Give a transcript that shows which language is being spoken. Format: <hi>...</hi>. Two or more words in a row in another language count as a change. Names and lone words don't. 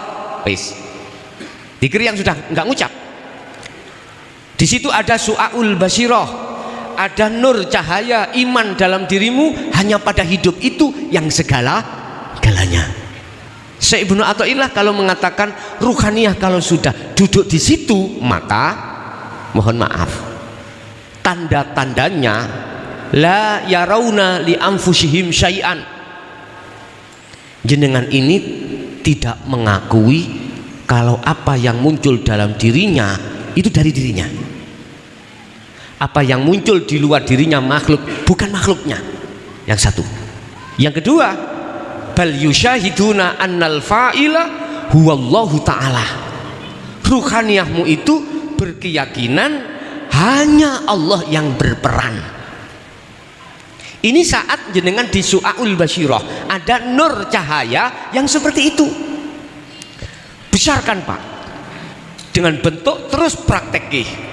<id>Zikir yang sudah enggak ngucap. Di situ ada</id> <ar>شعاع البصيرة,</ar> <id>ada nur cahaya iman dalam dirimu, hanya pada hidup itu yang segala-galanya. Syekh Ibnu Athaillah kalau mengatakan ruhaniyah kalau sudah duduk di situ, maka mohon maaf, tanda-tandanya</id> <ar>لا يرون لأنفسهم شيئا.</ar> <id>Jenengan ini tidak mengakui kalau apa yang muncul dalam dirinya itu dari dirinya. Apa yang muncul di luar dirinya makhluk, bukan makhluknya. Yang satu. Yang kedua,</id> <ar>بل يشاهدون أن الفاعل هو الله تعالى.</ar> <id>Ruhaniyahmu itu berkeyakinan hanya Allah yang berperan. Ini saat jenengan di</id> <ar>شعاع البصيرة</ar> <id>ada nur cahaya yang seperti itu. Besarkan Pak, dengan bentuk terus prakteki.</id>